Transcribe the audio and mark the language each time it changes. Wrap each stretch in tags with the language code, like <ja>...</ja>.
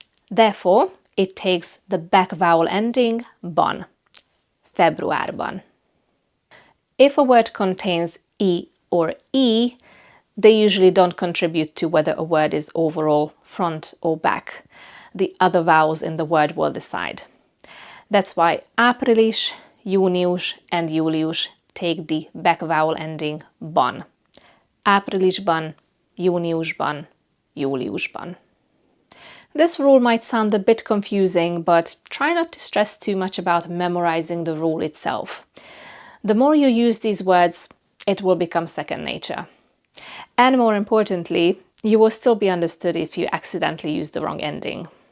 <en>Therefore, it takes the back vowel ending ban, februárban. If a word contains e or e, they usually don't contribute to whether a word is overall front or back. The other vowels in the word will decide. That's why április, június, and július take the back vowel ending ban.</en> <hu>Áprilisban, júniusban, júliusban.</hu> <en>This rule might sound a bit confusing, but try not to stress too much about memorizing the rule itself. The more you use these words, it will become second nature. And more importantly, you will still be understood if you accidentally use the wrong ending.</en>